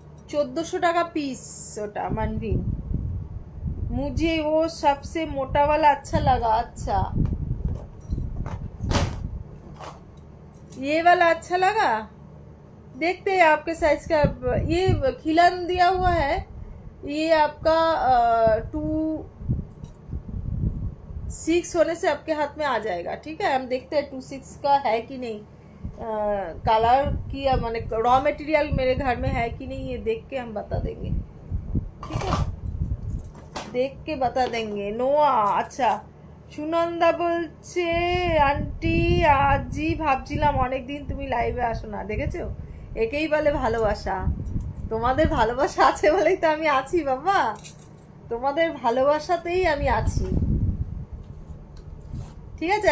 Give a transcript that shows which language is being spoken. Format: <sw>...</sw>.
<bn>1400 টাকা পিস ওটা मनवीन।</bn> <hi>मुझे वो सबसे मोटा वाला अच्छा लगा। अच्छा, ये वाला अच्छा लगा। देखते हैं आपके साइज का। ये खिलन दिया हुआ है, ये आपका 26 होने से आपके हाथ में आ जाएगा, ठीक है? हम देखते हैं 26 का है कि नहीं। कलर की माने रॉ मटेरियल मेरे घर में है कि नहीं, ये देख के हम बता देंगे, ठीक है? देख के बता देंगे।</hi> <bn>নোয়া, আচ্ছা। সুনন্দা বলছে, আন্টি আজই ভাবছিলাম অনেকদিন তুমি লাইভে আসো না, দেখেছো? একেই বলে ভালোবাসা। তোমাদের ভালোবাসা আছে বলেই তো আমি আছি বাবা, তোমাদের ভালোবাসাতেই আমি আছি, ঠিক আছে?</bn>